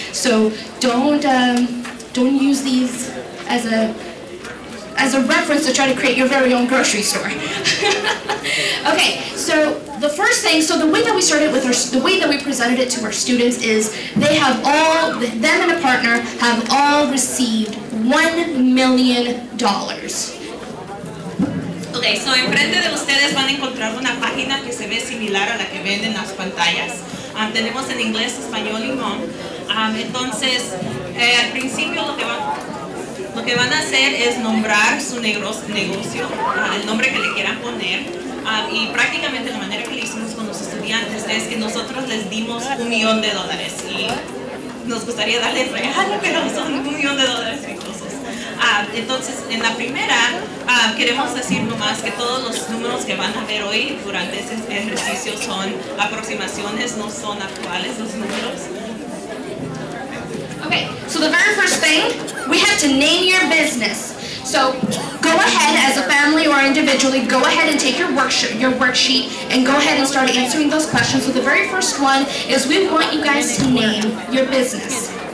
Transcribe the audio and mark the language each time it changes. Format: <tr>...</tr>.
<en>So don't use these as a reference to try to create your very own grocery store. Okay, so the first thing, so the way that we started with the way that we presented it to our students is they have all, them and a partner have all received $1 million.</en> <es>Ok, so enfrente de ustedes van a encontrar una página que se ve similar a la que ven en las pantallas. Tenemos en inglés, español y Hmong. Entonces, al principio lo que van a hacer es nombrar su negocio, el nombre que le quieran poner. Y prácticamente la manera que le hicimos con los estudiantes es que nosotros les dimos $1 millón y nos gustaría darles regalo, pero son $1 millón ricosos. Entonces, en la primera, queremos decir nomás que todos los números que van a ver hoy durante este ejercicio son aproximaciones, no son actuales los números.</es> <en>Okay, so the very first thing, we have to name your business. So go ahead as a family or individually, go ahead and take your worksheet and go ahead and start answering those questions. So the very first one is we want you guys to name your business.</en>